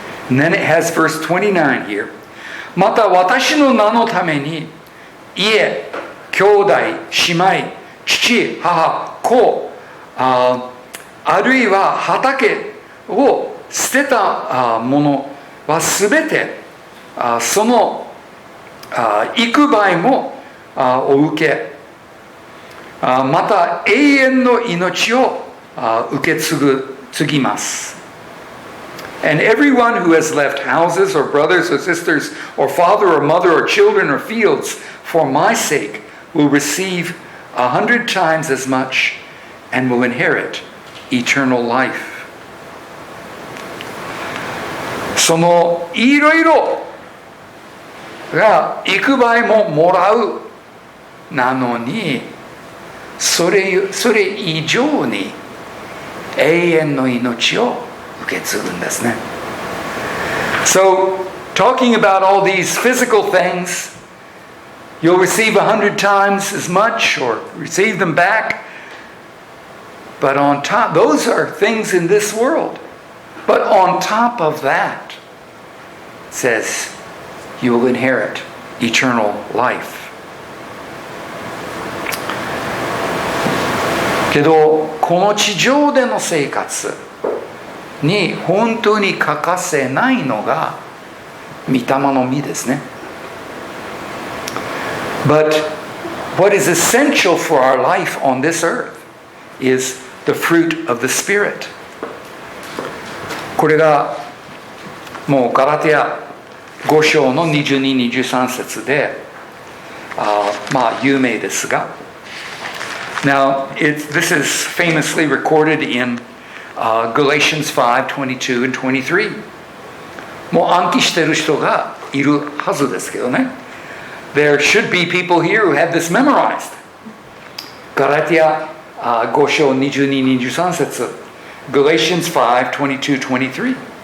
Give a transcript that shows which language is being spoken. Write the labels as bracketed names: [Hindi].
[English] And then it has verse 29 here. [Japanese] また私の名のために家、兄弟、姉妹、父、母、子、あるいは畑を捨てたものはすべてその幾倍もお受けまた永遠の命を受け継ぎます。 [English] And everyone who has left houses or brothers or sisters or father or mother or children or fields for my sake will receive 100 times as much and will inherit eternal life. [Japanese] そのいろいろが幾倍ももらうなのにそれ以上に永遠の命を受け継ぐんですね。 [English] So, talking about all these physical things, you'll receive 100 times as much or receive them back. But on top, those are things in this world. But on top of that, it says, you will inherit eternal life. [Japanese] けど、この地上での生活に本当に欠かせないのが御霊の実ですね。 [English] But what is essential for our life on this earth is the fruit of the Spirit. [Japanese] これがもうガラテヤ5章の22、23節でまあ有名ですが [English] Now, this is famously recorded in Galatians 5:22 and 23. [Japanese] もう暗記している人がいるはずですけどね。 [English] There should be people here who have this memorized. [Japanese] ガラテヤ5章22、23節 Galatians 5:22, 23.